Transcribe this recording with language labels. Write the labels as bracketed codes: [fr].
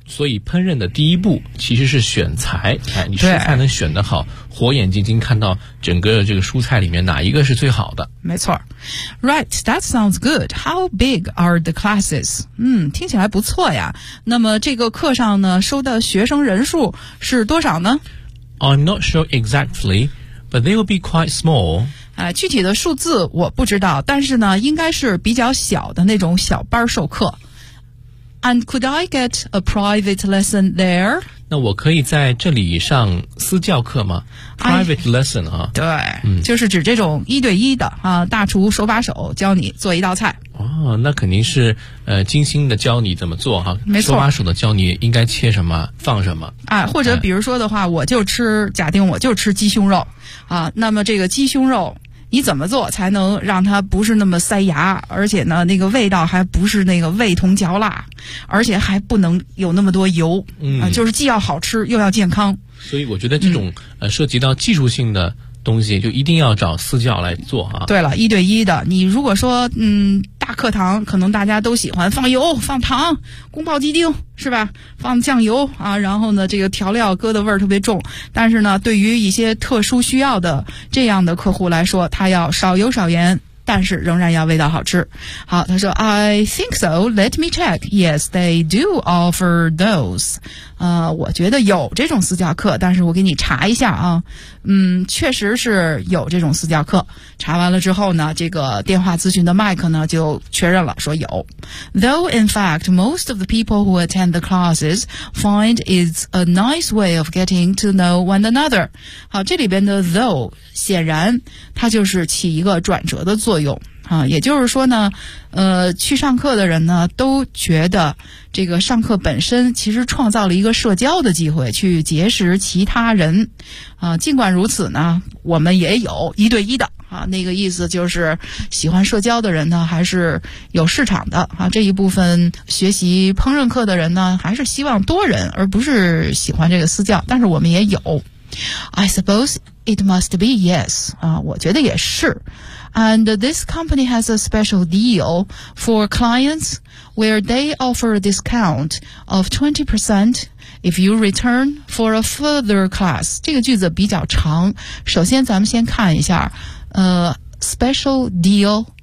[zh] 所以烹饪的第一步其实是选材，哎，你食材能选得好，火眼金睛看到整个这个蔬菜里面哪一个是最好的。没错。 [en] Right, that sounds good. How big are the classes? [zh] 听起来不错呀。那么这个课上呢收的学生人数是多少呢？ [en] I'm not sure exactly, but they will be quite small. [zh] 具体的数字我不知道，但是呢应该是比较小的那种小班授课。 [en] And could I get a private lesson there? [zh] 那我可以在这里上私教课吗？ [en] Private lesson [zh] 啊，对，就是指这种一对一的啊，大厨手把手教你做一道菜。哦，那肯定是精心的教你怎么做哈，没错，手把手的教你应该切什么放什么。或者比如说的话，我就吃，假定我就吃鸡胸肉啊，那么这个鸡胸肉你怎么做才能让它不是那么塞牙，而且呢那个味道还不是那个味同嚼蜡，而且还不能有那么多油，就是既要好吃又要健康。所以我觉得这种涉及到技术性的东西就一定要找私教来做啊。对了，一对一的，你如果说大课堂可能大家都喜欢放油放糖宫保鸡丁是吧，放酱油啊，然后呢这个调料搁的味儿特别重，但是呢对于一些特殊需要的这样的客户来说，他要少油少盐，但是仍然要味道好吃。好，他说 [en] I think so, let me check. Yes, they do offer those. [zh] 我觉得有这种私教课，但是我给你查一下啊。确实是有这种私教课。查完了之后呢，这个电话咨询的麦克呢就确认了说有。 [en] Though in fact, most of the people who attend the classes find it's a nice way of getting to know one another. [zh] 好，这里边的 though, 显然它就是起一个转折的作用啊，也就是说呢，去上课的人呢都觉得这个上课本身其实创造了一个社交的机会，去结识其他人啊。尽管如此呢，我们也有一对一的啊，那个意思就是喜欢社交的人呢还是有市场的啊。这一部分学习烹饪课的人呢还是希望多人，而不是喜欢这个私教，但是我们也有。 [en] I suppose it must be, yes. [zh] 我觉得也是。 [en] And this company has a special deal for clients where they offer a discount of 20% if you return for a further class. [zh] 这个句子比较长，首先咱们先看一下，special deal